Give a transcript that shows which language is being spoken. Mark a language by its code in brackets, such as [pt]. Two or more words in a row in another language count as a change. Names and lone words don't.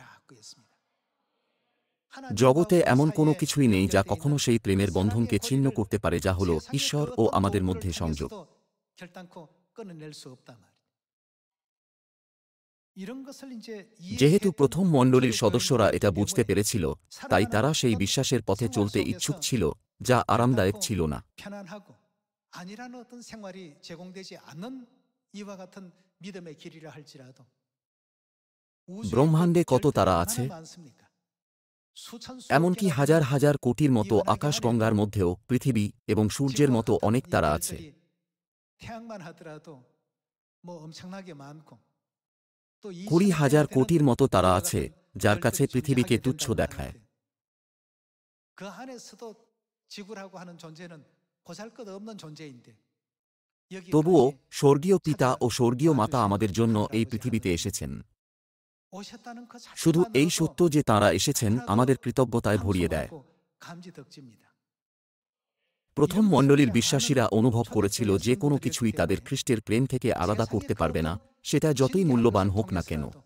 [bn] জগতে এমন কোনো কিছুই নেই যা কখনো সেই প্রেমের বন্ধনকে ছিন্ন করতে পারে, যা হল ঈশ্বর ও আমাদের মধ্যে সংযোগ। যেহেতু প্রথম মণ্ডলীর সদস্যরা এটা বুঝতে পেরেছিল, তাই তারা সেই বিশ্বাসের পথে চলতে ইচ্ছুক ছিল, যা আরামদায়ক ছিল না। [ko] 아니라는 어떤 생활이 제공되지 않는 이와 같은 믿음의 길이라 할지라도 [bn] ব্রহ্মাণ্ডে কত তারা আছে, এমনকি হাজার হাজার কোটির মতো আকাশগঙ্গার মধ্যেও পৃথিবী এবং সূর্যের মতো অনেক তারা আছে। [ko] 태양만 하더라도 뭐 엄청나게 많고 또 [bn] 20,000 কোটির মতো তারা আছে, যার কাছে পৃথিবীকে তুচ্ছ দেখায়। [ko] 그 안에서도 지구라고 하는 존재는 보잘것없는 존재인데 [bn] তবুও স্বর্গীয় পিতা ও স্বর্গীয় মাতা আমাদের জন্য এই পৃথিবীতে এসেছেন। শুধু এই সত্য যে তাঁরা এসেছেন আমাদের কৃতজ্ঞতায় ভরিয়ে দেয়। প্রথম মণ্ডলীর বিশ্বাসীরা অনুভব করেছিল যে কোনো কিছুই তাদের খ্রিস্টের প্রেম থেকে আলাদা করতে পারবে না, সেটা যতই মূল্যবান হোক না কেন।